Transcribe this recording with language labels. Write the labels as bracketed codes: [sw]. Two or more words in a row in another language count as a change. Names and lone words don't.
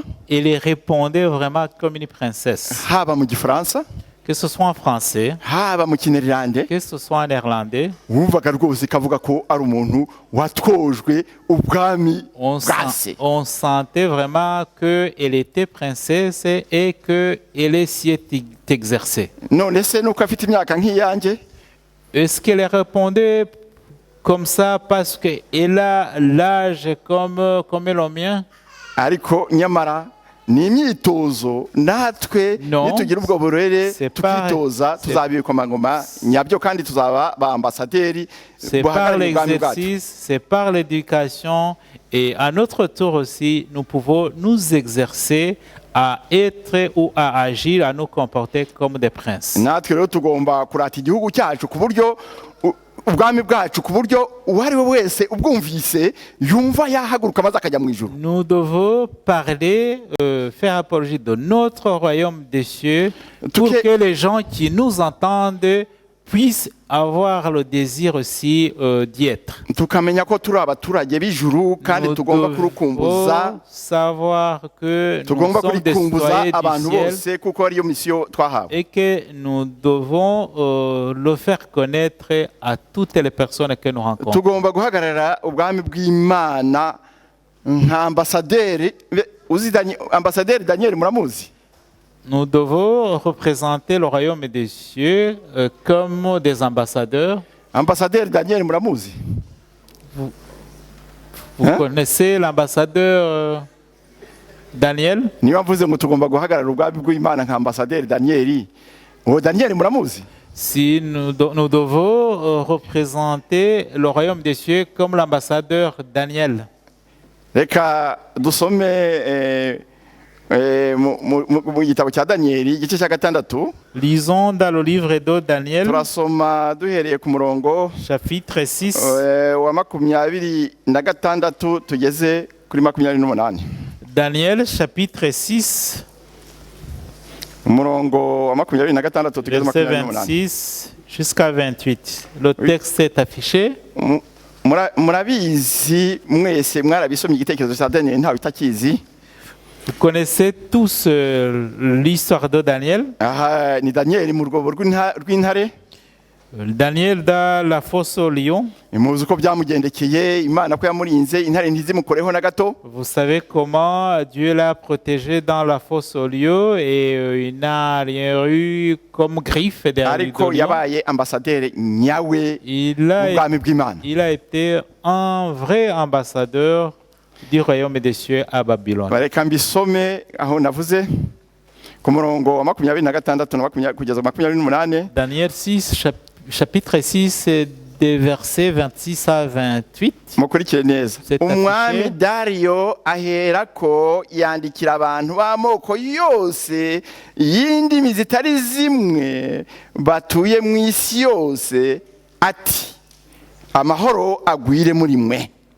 [fr] Elle répondait vraiment comme une princesse. [rw] Haba mu gifaransa, [fr] que ce soit en français, [rw] haba mu kinyarwanda, [fr] que ce soit en néerlandais. [rw] Wumvaga rwose kavuga ko ari umuntu watojwe ubwami bwase. [fr] On sentait vraiment qu'elle était princesse et qu'elle s'y est exercée. [rw] None se nuko afite imyaka nk'iyanjye? [fr] Est-ce qu'elle répondait comme ça parce qu'elle a l'âge comme le mien? [rw] Ariko nyamara ni imyitozo natwe nitugira ubwo burere tukitoza tuzabikomangoma nyabyo kandi tuzaba ba ambassadeurs. [fr] C'est par l'exercice, c'est par l'éducation et à notre tour aussi nous pouvons nous exercer à être ou à agir, à nous comporter comme des princes. [rw] Natwe rero tugomba kurata igihugu cyacu ku buryo ubwami bwacu ku buryo uwari we wese ubwumvise yumva yahaguruka maze akajya mu ijuru. [fr] Nous devons parler, faire apologie de notre royaume des cieux pour que les gens qui nous entendent puissent avoir le désir aussi d'y être. [rw] Tukamenya ko turi abaturage b'ijuru kandi tugomba kurukumbuza. [fr] Savoir que nous sommes des citoyens du ciel [rw] kuko ariyo mission twahawe. [fr] Et que nous devons le faire connaître à toutes les personnes que nous rencontrons. [rw] Tugomba guhagarara ubwami bw'Imana nka ambassadeur. Ambassadeur Daniel muramuzi? [fr] Nous devons représenter le royaume des cieux comme des ambassadeurs. [rw] Ambassadeur Daniel muramuzi? [fr] Vous connaissez l'ambassadeur Daniel? [rw] Niba mvuze ngo tugomba guhagarara ubwami bw'Imana nka ambassadeur Daniel. Daniel muramuzi? [fr] Si nous devons représenter le royaume des cieux comme l'ambassadeur Daniel. [rw] Reka dusome mu gitabo cya Danieli igice cya 6. [fr] Lisons dans le livre de Daniel. [rw] Turasoma duhereye ku murongo [fr] chapitre 6 [rw] wa 26 tugeze kuri 28. [fr] Daniel chapitre 6 [rw] umurongo wa 26 tugeze [fr] 26 jusqu'à 28. Le texte est affiché. [rw] Murabizi mwese mwarabisomye igitekerezo cya Daniel ntawe itakizi. [fr] Vous connaissez tous l'histoire de Daniel? [rw] Ni Daniel mu rwobo rw'intare. [fr] Daniel dans la fosse au lion. [rw] Muzi uko byamugendekeye Imana ko yamurinze intare ntizimukoreho na gato. [fr] Vous savez comment Dieu l'a protégé dans la fosse au lion et il n'a rien eu comme griffe derrière lui. [rw] Ariko yabaye ambassadeur nyawe ubwami bw'Imana. [fr] Il a été un vrai ambassadeur du royaume des cieux à Babylone. [rw] Bareka mbisome aho navuze ku murongo wa 26 kugeza 28. [fr] Daniel 6 chapitre 6 des versets 26 à 28. [rw] mukurikire neza. [fr] C'est [rw] Umwami [fr] affiché. [rw] Dariyo aherako yandikira abantu b'amoko yose y'indimi zitari zimwe batuye mu isi yose ati amahoro agwire muri mwe.